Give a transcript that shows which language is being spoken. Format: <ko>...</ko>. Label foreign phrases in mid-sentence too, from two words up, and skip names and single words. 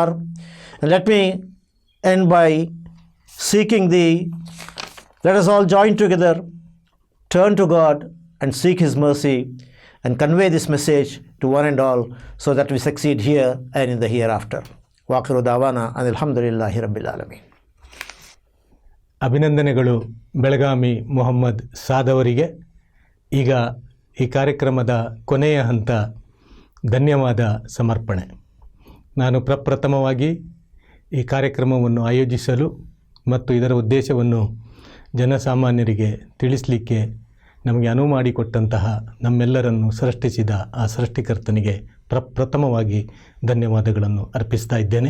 <en>And let me end by let us all join together, turn to God and seek His mercy, and convey this message to one and all so that we succeed here and in the hereafter.</en> <ar>وآخر دعوانا الحمد لله رب العالمين.</ar> <kn>ಅಭಿನಂದನೆಗಳು ಬೆಳಗಾವಿ ಮೊಹಮ್ಮದ್ ಸಾದ್ ಅವರಿಗೆ. ಈಗ ಈ ಕಾರ್ಯಕ್ರಮದ ಕೊನೆಯ ಹಂತ ಧನ್ಯವಾದ ಸಮರ್ಪಣೆ. ನಾನು ಪ್ರಪ್ರಥಮವಾಗಿ ಈ ಕಾರ್ಯಕ್ರಮವನ್ನು ಆಯೋಜಿಸಲು ಮತ್ತು ಇದರ ಉದ್ದೇಶವನ್ನು ಜನಸಾಮಾನ್ಯರಿಗೆ ತಿಳಿಸಲಿಕ್ಕೆ ನಮಗೆ ಅನುವು ಮಾಡಿಕೊಟ್ಟಂತಹ ನಮ್ಮೆಲ್ಲರನ್ನು ಸೃಷ್ಟಿಸಿದ ಆ ಸೃಷ್ಟಿಕರ್ತನಿಗೆ ಪ್ರಥಮವಾಗಿ ಧನ್ಯವಾದಗಳನ್ನು ಅರ್ಪಿಸ್ತಾ ಇದ್ದೇನೆ.</kn>